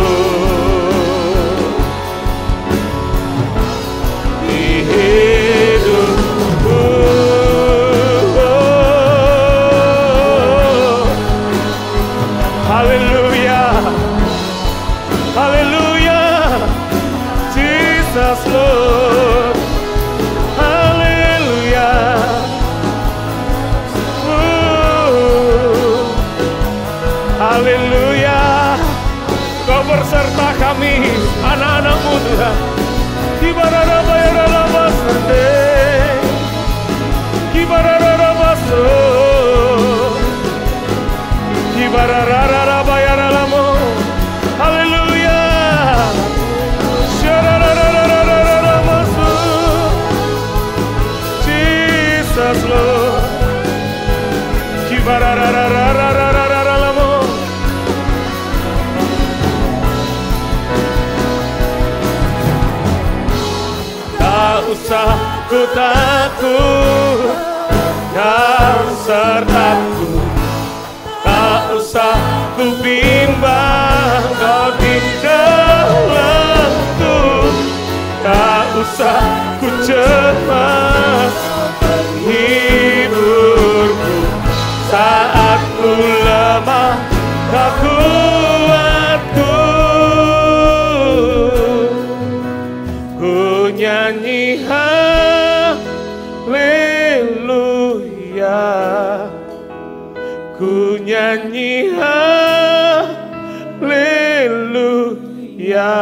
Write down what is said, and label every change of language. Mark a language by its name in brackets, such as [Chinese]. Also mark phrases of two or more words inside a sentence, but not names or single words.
[Indonesian] Di hidupku, haleluya, haleluya, [English] Jesus Lord, [Indonesian] haleluya. Haleluya, Kau berserta kami, anak-anak-Mu Tuhan. Kibarara bayara basande, kibarara baso, kibarara bayara lamo. Haleluya, shararara maso, [English] Jesus Lord, kibarara. [Indonesian] Usah ku takut, Kau sertaku. Tak usah ku bimbang, Kau di dalamku. Tak usah ku cemas, hiburku saat ku lemah, Kau kuatku. Ku nyanyi haleluya, ku nyanyi haleluya.